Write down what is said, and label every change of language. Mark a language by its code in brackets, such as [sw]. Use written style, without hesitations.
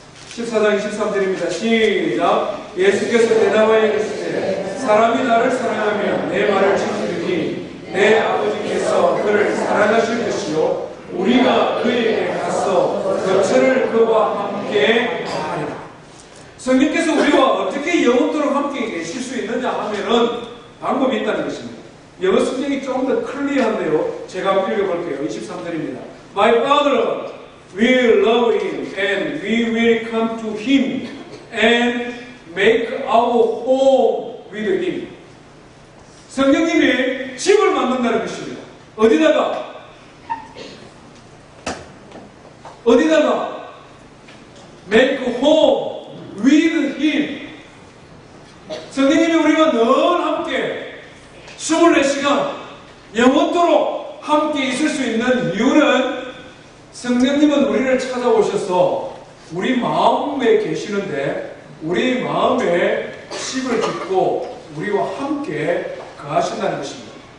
[ko] 14장 23절입니다. 시작. 예수께서 대답하여 이르시되 사람이 나를 사랑하면 내 말을 지키리니 내 아버지께서 그를 사랑하실 것이요 우리가 그에게 가서 거처를 그와 함께 하리라. 성령께서 우리와 어떻게 영원토록 함께 계실 수 있느냐 하면은 방법이 있다는 것입니다. 영어 성경이 조금 더 클리어한데요. 제가 한번 읽어볼게요. 23절입니다. [en] My Father will love him and we will come to him and make our home with him. [ko] 성령님이 집을 만든다는 것입니다. 어디다가? [en] make home with him. [ko] 성령님이 우리와 늘 함께 24시간 영원토록 함께 있을 수 있는 이유는 성령님은 우리를 찾아오셔서 우리 마음에 계시는데 우리 마음에 집을 짓고 우리와 함께 거하신다는 것입니다.